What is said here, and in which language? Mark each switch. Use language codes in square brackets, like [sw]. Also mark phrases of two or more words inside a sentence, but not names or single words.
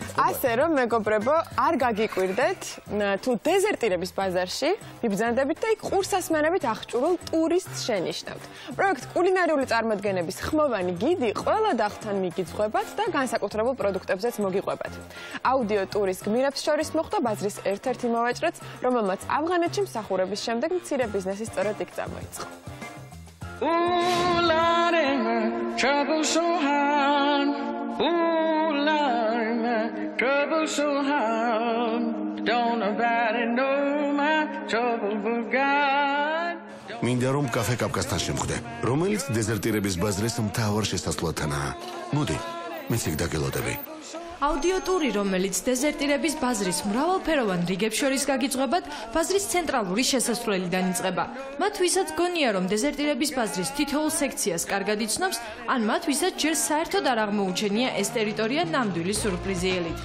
[ka] ასე რომ მეგობრებო, არ გაგიკვირდეთ თუ დეზერტირების ბაზარში მიბრძანდებით და იქ ყურსასმენებით აღჭურვილ ტურისტს შენიშნავთ. პროექტ კულინარიული წარმოდგენების ხმოვანი გიდი ყველა დაღთან მიგიძღვებათ და განსაკუთრებულ პროდუქტებზეც მოგიყვებათ. აუდიო ტურის გმირებს შორის მოხვდა ბაზრის ერთ-ერთი მოვაჭრეც, რომელმაც ავღანეთში მსახურების შემდეგ მცირე ბიზნესი სწორედ იქ წამოიწყო. [en] Trouble so hard, trouble so hard, don't nobody know my trouble but God. [ka] მინდა რომ კაფე კაფკასთან შემხვდე, რომელიც დეზერტირების ბაზრის მთავარ შესასვლელთანაა. მოდი, მეც იქ დაგელოდები. აუდიო ტური, რომელიც დეზერტირების ბაზრის მრავალფეროვან რიგებს შორის გაგიძღვებათ, ბაზრის ცენტრალური შესასვლელიდან იწყება. მათ ვისაც გონია, რომ დეზერტირების ბაზრის თითოეულ სექციას კარგად იცნობს, ან მათ ვისაც ჯერ საერთოდ არ აღმოუჩენია ეს ტერიტორია ნამდვილი სურპრიზიელით.